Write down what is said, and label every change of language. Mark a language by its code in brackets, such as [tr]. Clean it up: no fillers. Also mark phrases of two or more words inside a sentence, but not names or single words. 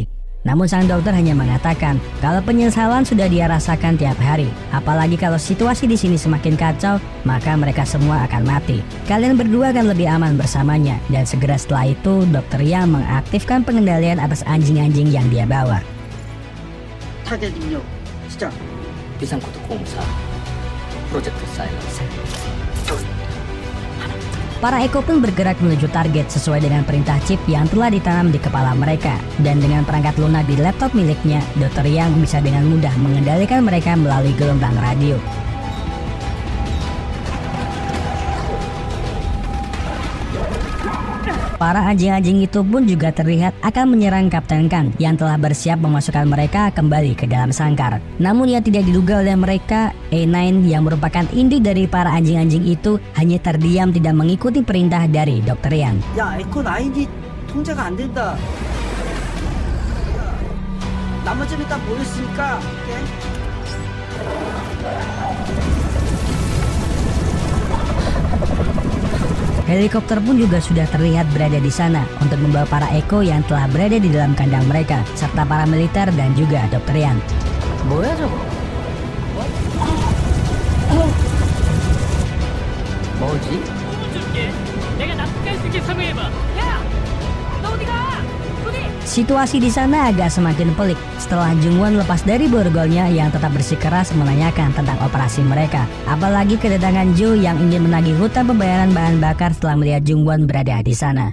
[id] Namun sang dokter hanya mengatakan kalau penyesalan sudah dia rasakan tiap hari. Apalagi kalau situasi di sini semakin kacau, maka mereka semua akan mati. Kalian berdua akan lebih aman bersamanya. Dan segera setelah itu, Dr. Yang mengaktifkan pengendalian atas anjing-anjing yang dia bawa. [ko] 타겟 입력 시작. 비상코드 공사 프로젝트 사일런스. [id] Para Eko pun bergerak menuju target sesuai dengan perintah chip yang telah ditanam di kepala mereka. Dan dengan perangkat lunak di laptop miliknya, Dr. Yang bisa dengan mudah mengendalikan mereka melalui gelombang radio. Para anjing-anjing itu pun juga terlihat akan menyerang Kapten Kang yang telah bersiap memasukkan mereka kembali ke dalam sangkar. Namun yang tidak diduga oleh mereka, A9 yang merupakan induk dari para anjing-anjing itu hanya terdiam tidak mengikuti perintah dari Dr. Yang. [ko] 야, 에코 9이 통제가 안 된다. 나머지는 다 모였으니까. 오케이? [id] Helikopter pun juga sudah terlihat berada di sana untuk membawa para Eko yang telah berada di dalam kandang mereka, serta para militer dan juga Dr. Yang. [ko] 뭐야 저거? 뭐지? [id] Situasi di sana agak semakin pelik setelah Jungwon lepas dari borgolnya yang tetap bersikeras menanyakan tentang operasi mereka. Apalagi kedatangan Jo yang ingin menagih hutang pembayaran bahan bakar setelah melihat Jungwon berada di sana.